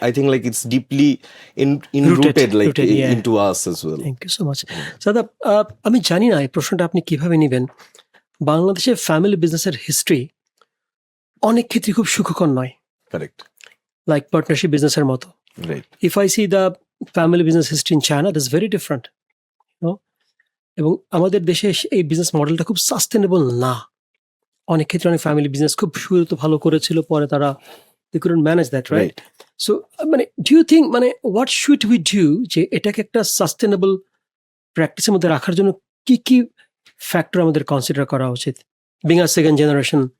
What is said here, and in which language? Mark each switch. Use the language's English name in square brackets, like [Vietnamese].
[English] I think like it's deeply enrooted like Rooted, yeah. into us as well. Thank you so much. [Bangla] সাদা, আমি জানি না এই প্রশ্নটা আপনি কিভাবে নেবেন। বাংলাদেশের ফ্যামিলি বিজনেসের হিস্ট্রি অনেক ক্ষেত্রে খুব সুখকর নয়, [English] Correct. [Bangla] লাইক পার্টনারশিপ বিজনেসের মতো। [English] Right. If I see the family business history in China, that's very different. [Bangla] এবং আমাদের দেশে এই বিজনেস মডেলটা খুব সাস্টেনেবল না। অনেক ক্ষেত্রে অনেক ফ্যামিলি বিজনেস খুব শুরু তো ভালো করেছিল, পরে তারা [English] they couldn't manage that, right? Right. [Bangla] So মানে [English] do you think [Bangla] মানে [English] what should we do [Bangla] যে এটাকে একটা সাস্টেনেবল প্র্যাকটিসের মধ্যে রাখার জন্য কি কি ফ্যাক্টর আমাদের কনসিডার করা উচিত, [English] Being a second generation?